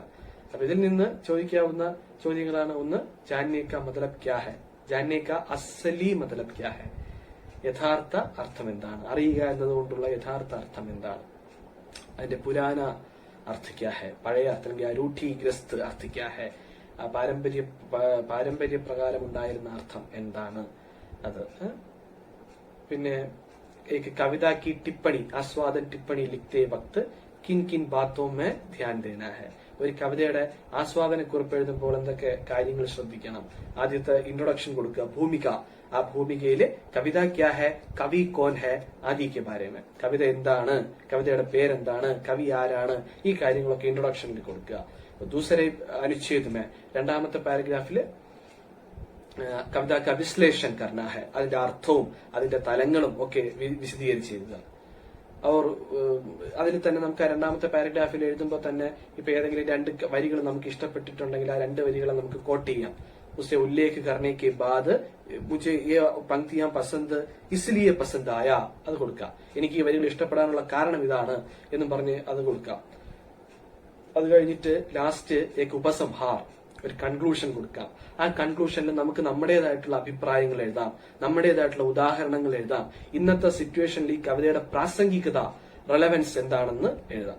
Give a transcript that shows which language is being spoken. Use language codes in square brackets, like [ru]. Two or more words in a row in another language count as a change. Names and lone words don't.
[ml] അപ്പൊ ഇതിൽ നിന്ന് ചോദിക്കാവുന്ന ചോദ്യങ്ങളാണ്: ഒന്ന്, [hi] जानने का मतलब क्या है, जानने का असली मतलब क्या है, [ml] യഥാർത്ഥ അർത്ഥം എന്താണ്, അറിയുക എന്നതുകൊണ്ടുള്ള യഥാർത്ഥ അർത്ഥം എന്താണ്, അതിന്റെ [hi] पुराना अर्थ क्या है, [ml] പഴയ അർത്ഥം [hi] रूढ़िग्रस्त अर्थ क्या है, [ml] പാരമ്പര്യ പ്രകാരം ഉണ്ടായിരുന്ന അർത്ഥം എന്താണ് അത്. [hi] പിന്നെ കവിത की टिप्पणी आस्वादन टिप्पणी लिखते वक्त किन किन बातों में ध्यान देना है. [ml] ഒരു കവിതയുടെ ആസ്വാദന കുറിപ്പ് എഴുതുമ്പോൾ എന്തൊക്കെ കാര്യങ്ങൾ ശ്രദ്ധിക്കണം. ആദ്യത്തെ ഇൻട്രൊഡക്ഷൻ കൊടുക്കുക, ഭൂമിക. ആ ഭൂമികയില് [hi] कविता क्या है, कवि कौन है आदि के बारे में, [ml] കവിത എന്താണ്, കവിതയുടെ പേരെന്താണ്, കവി ആരാണ്, ഈ കാര്യങ്ങളൊക്കെ ഇൻട്രൊഡക്ഷനിൽ കൊടുക്കുക. [hi] दूसरे अनुच्छेद में [ml] രണ്ടാമത്തെ പാരഗ്രാഫില് [hi] कविता का विश्लेषण करना है, [ml] അതിന്റെ അർത്ഥവും അതിന്റെ തലങ്ങളും ഒക്കെ വിശദീകരിച്ച് എഴുതുക. അവർ അതിൽ തന്നെ നമുക്ക് ആ രണ്ടാമത്തെ പാരഗ്രാഫിൽ എഴുതുമ്പോൾ തന്നെ ഇപ്പൊ ഏതെങ്കിലും രണ്ട് വരികൾ നമുക്ക് ഇഷ്ടപ്പെട്ടിട്ടുണ്ടെങ്കിൽ ആ രണ്ട് വരികളെ നമുക്ക് കോട്ട് ചെയ്യാം. [hi] उसे उल्लेख करने के बाद मुझे ये पंक्तियां पसंद इसलिए पसंद आया [ml] അത് കൊടുക്കാം. എനിക്ക് ഈ വരികൾ ഇഷ്ടപ്പെടാനുള്ള കാരണം ഇതാണ് എന്നും പറഞ്ഞ് അത് കൊടുക്കാം. അത് കഴിഞ്ഞിട്ട് ലാസ്റ്റ് [hi] एक उपसंहार, [ml] ഒരു കൺക്ലൂഷൻ കൊടുക്കാം. ആ കൺക്ലൂഷനിൽ നമുക്ക് നമ്മുടേതായിട്ടുള്ള അഭിപ്രായങ്ങൾ എഴുതാം, നമ്മുടേതായിട്ടുള്ള ഉദാഹരണങ്ങൾ എഴുതാം. ഇന്നത്തെ സിറ്റുവേഷനിൽ ഈ കവിതയുടെ പ്രാസംഗികത, റെലവൻസ് എന്താണെന്ന് എഴുതാം.